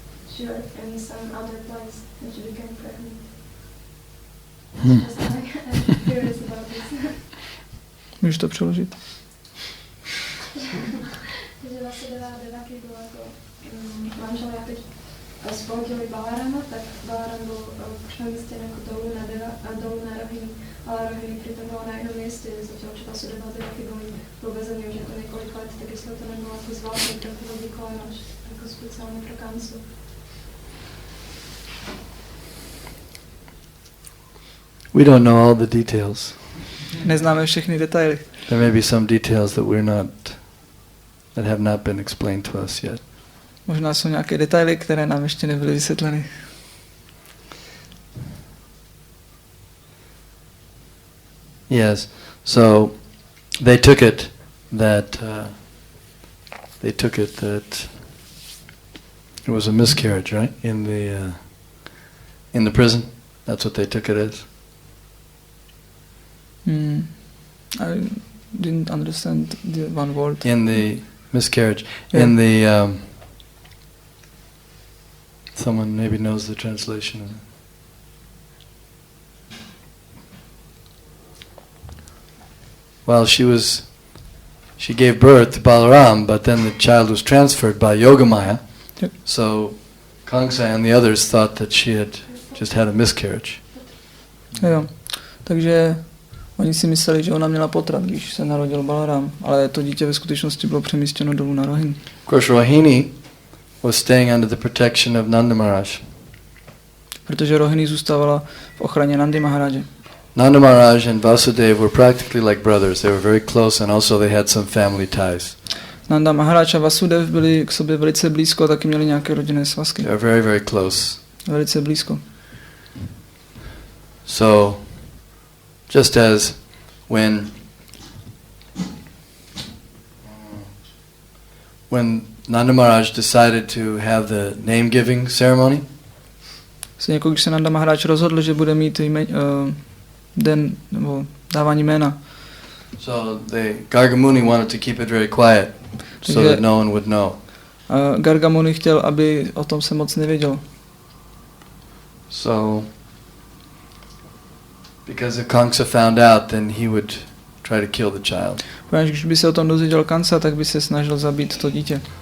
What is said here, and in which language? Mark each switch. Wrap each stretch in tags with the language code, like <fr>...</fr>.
<en>She were in some other place and she became pregnant. Just I'm curious about this.</en> <cs>Můžeš to přeložit? Že Vasudeva a Devaki byl jako manželé a teď spolutili Balarama, tak Balaram byl přemístěn jako dolů na Rohini, ale Rohini přitom byla na jednom místě, zatímco že Vasudeva a Devaki byl vezení už jako několik let, tak jestli to nebylo jako zvláštní pro toho výkona, jako speciálně pro Kancu.</cs> <en>We don't know all the details.</en> <cs>Neznáme všechny detaily.</cs> <en>There may be some details that have not been explained to us yet.</en> <cs>Možná jsou nějaké detaily, které nám ještě nebyly vysvětleny.</cs> <en>Yes. So they took it that it was a miscarriage, right? In the prison. That's what they took it as. I didn't understand the one word. In the miscarriage. Yeah. In the someone maybe knows the translation of it. Well, she gave birth to Balaram, but then the child was transferred by Yogamaya. Yep. So Kamsa and the others thought that she had just had a miscarriage.</en> <cs>Jo. Takže oni si mysleli, že ona měla potrat, když se narodil Balaram, ale to dítě ve skutečnosti bylo přemístěno dolů na Rohini.</cs> <en>Of course, Rohini was staying under the protection of Nanda Maharaj.</en> <cs>Protože Rohini zůstávala v ochraně Nandy Maharaje.</cs> <en>Nanda Maharaj and Vasudeva were practically like brothers. They were very close, and also they had some family ties.</en> <cs>Nanda Maharaj a Vasudev byli k sobě velice blízko a taky měli nějaké rodinné svazky.</cs> <en>They were very, very close.</en> <cs>Velice blízko.</cs> <en>So, just as when Nanda Maharaj decided to have the name-giving ceremony,</en> <cs>Jako když se Nanda Maharaj rozhodl, že bude mít den nebo dávání jména.</cs> <en>so the Gargamuni wanted to keep it very quiet, so that no one would know.</en> <cs>Gargamuni chtěl, aby o tom se moc nevěděl.</cs> <en>So, because if Kamsa found out, then he would try to kill the child.</en> <cs>Protože když by se o tom dozvěděl Kamsa, tak by se snažil zabít to dítě.</cs>